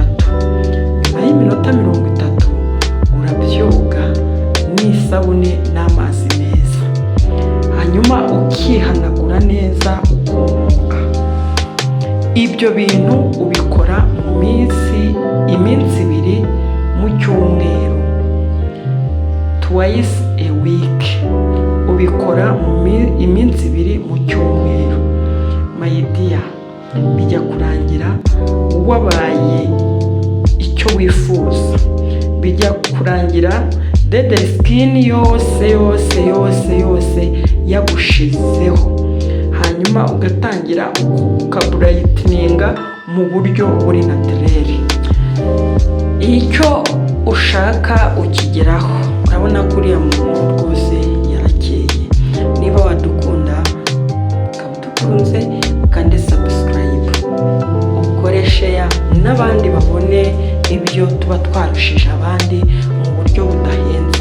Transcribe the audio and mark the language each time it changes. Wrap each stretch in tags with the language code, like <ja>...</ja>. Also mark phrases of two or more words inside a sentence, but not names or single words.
<rw>Nyuma y'iminota 30 urabyoga n'isabune n'amazi meza, hanyuma ukihanagura neza ukumuka. Ibyo bintu ubikora mu iminsi 2 mu cyumweru,</rw> <en>twice a week.</en> <rw>Ubikora mu iminsi 2 mu cyumweru.</rw> <en>My dear,</en> <rw>bijya kurangira wabaye icyo wifuza, bijya kurangira</rw> <en>dead skin</en> <rw>yose yagushizeho, hanyuma ugatangira ukabrighteninga mu buryo buri naturel. Icyo ushaka ukigeraho. Urabona kuriya muntu rwose yarakeye. Niba wadukunda kabudukunze kandi subscribe, ukore share n'abandi babone ibyo tuba twarushije abandi mu buryo budahenze.</rw>